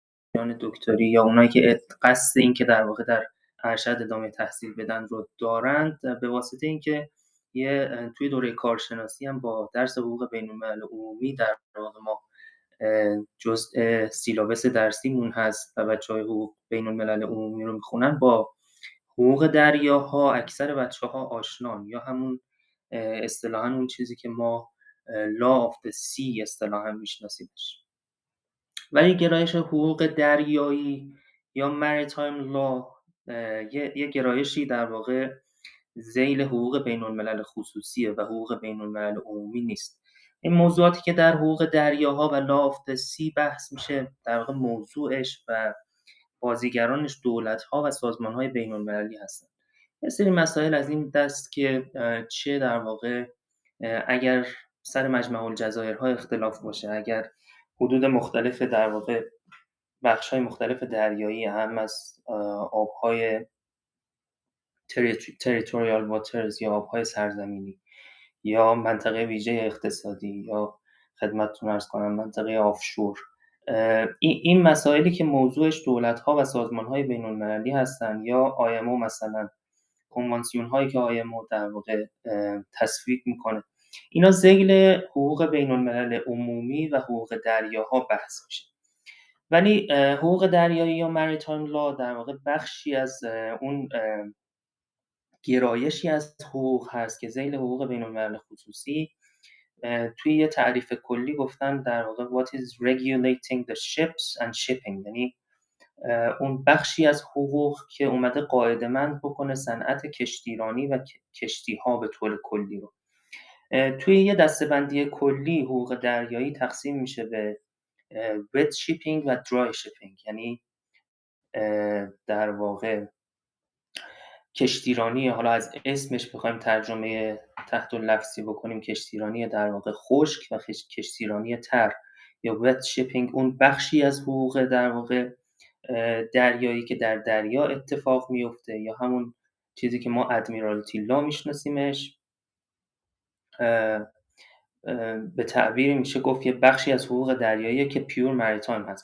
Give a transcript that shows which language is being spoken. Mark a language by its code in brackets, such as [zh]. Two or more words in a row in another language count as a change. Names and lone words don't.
[fa] دکتری یا اونایی که قصد این که در واقع در ارشد ادامه تحصیل بدن رو دارند، به واسطه اینکه توی دوره کارشناسی هم با درس حقوق بین‌الملل عمومی در واقع ما جزء سیلابس درسیمون هست و بچه‌های حقوق بین‌الملل عمومی رو میخونن، با حقوق دریاها اکثر بچه‌ها آشنان، یا همون اصطلاحاً اون چیزی که ما [en] law of the sea [fa] اصطلاحاً میشناسیمش. ولی گرایش حقوق دریایی یا [en] maritime law [fa] یه گرایشی در واقع ذیل حقوق بین‌الملل خصوصیه و حقوق بین‌الملل عمومی نیست. این موضوعاتی که در حقوق دریاها و [en] law of the sea [fa] بحث میشه، در واقع موضوعش و بازیگرانش دولت‌ها و سازمان‌های بین‌المللی هستن. یه سری مسائل از این دست که چه در واقع اگر سر مجمع الجزایرها اختلاف باشه، اگر حدود مختلف در واقع بخش‌های مختلف دریایی، هم از آب‌های [en] territorial waters [fa] یا آب‌های سرزمینی یا منطقه ویژه اقتصادی یا خدمتتون عرض کنم منطقه آفشور، این مسائلی که موضوعش دولت‌ها و سازمان‌های بین‌المللی هستن، یا IMO مثلا، کنوانسیون‌هایی که IMO در واقع تصویب میکنه، اینا ذیل حقوق بین‌الملل عمومی و حقوق دریاها بحث میشه. ولی حقوق دریایی یا [en] maritime law [fa] در واقع بخشی از اون گرایشی از حقوق هست که ذیل حقوق بین‌الملل خصوصی توی یه تعریف کلی گفتن در واقع [en] what is regulating the ships and shipping، [fa] یعنی اون بخشی از حقوق که اومده قاعده‌مند بکنه صنعت کشتیرانی و کشتی‌ها به طور کلی رو. توی یه دسته‌بندی کلی حقوق دریایی تقسیم میشه به [en] wet shipping [fa] و [en] dry shipping، [fa] یعنی در واقع کشتیرانی، حالا از اسمش بخوایم ترجمه تحت اللفظی بکنیم، کشتیرانی در واقع خشک و کشتیرانی تر یا [en] wet shipping، [fa] اون بخشی از حقوق در واقع دریایی که در دریا اتفاق میفته، یا همون چیزی که ما [en] admiralty law [fa] میشناسیمش، به تعبیری میشه گفت یه بخشی از حقوق دریایی که [en] pure maritime [fa] هست.